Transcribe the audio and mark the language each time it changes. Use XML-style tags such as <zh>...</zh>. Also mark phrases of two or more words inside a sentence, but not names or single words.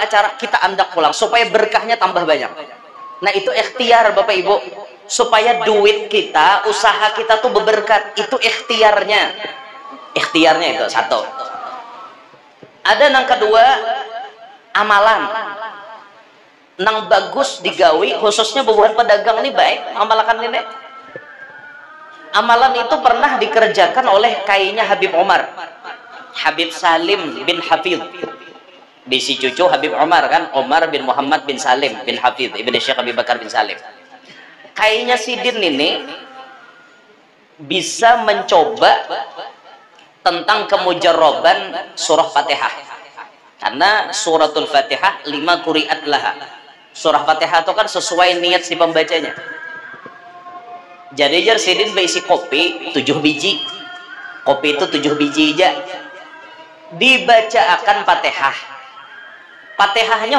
<bjn>acara kita andak pulang supaya berkahnya tambah banyak nah itu ikhtiar Bapak Ibu supaya duit kita usaha kita tuh berberkat itu ikhtiarnya itu satu ada yang kedua amalan nang bagus digawi khususnya bubuhan pedagang ini baik amalakan ini amalan itu pernah dikerjakan oleh kayaknya Habib Salim bin Hafidh di si cucu Habib Umar kan Umar bin Muhammad bin Salim bin Hafidh ibn Syekh Abi Bakar bin Salim kayaknya Sidin ini bisa mencoba tentang kemujarroban surah Fatihah karena suratul Fatihah 5</bjn> <ar>قرئت لها</ar> <bjn>surah Fatihah itu kan sesuai niat si pembacanya jadi jar Sidin berisi kopi 7 biji kopi itu 7 biji aja dibaca akan Fatihahnya</bjn>